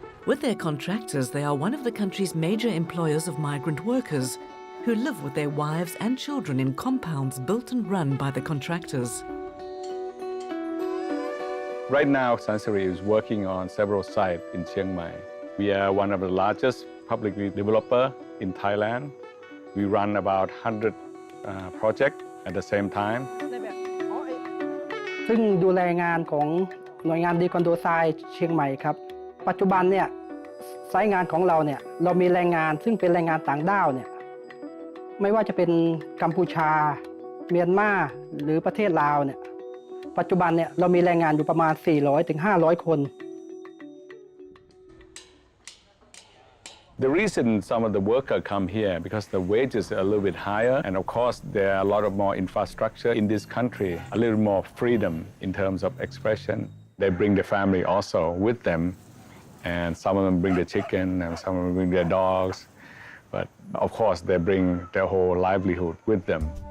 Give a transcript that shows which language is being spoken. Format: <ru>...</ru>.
<en>With their contractors, they are one of the country's major employers of migrant workers who live with their wives and children in compounds built and run by the contractors. Right now, Sansiri is working on several sites in Chiang Mai. We are one of the largest public developer in Thailand. We run about 100 projects at the same time.</en> <th>ซึ่งดูแลงานของหน่วยงานดีคอนโดทรายเชียงใหม่ครับปัจจุบันเนี่ยไซต์งานของเราเนี่ยเรามีแรงงานซึ่งเป็นแรงงานต่างด้าวเนี่ยไม่ว่าจะเป็นกัมพูชาเมียนมาหรือประเทศลาวเนี่ยปัจจุบันเนี่ยเรามีแรงงานอยู่ประมาณ 400-500 คน</th> <en>The reason some of the workers come here because the wages are a little bit higher, and of course there are a lot of more infrastructure in this country, a little more freedom in terms of expression. They bring the family also with them, and some of them bring the chicken, and some of them bring their dogs, but of course they bring their whole livelihood with them.</en>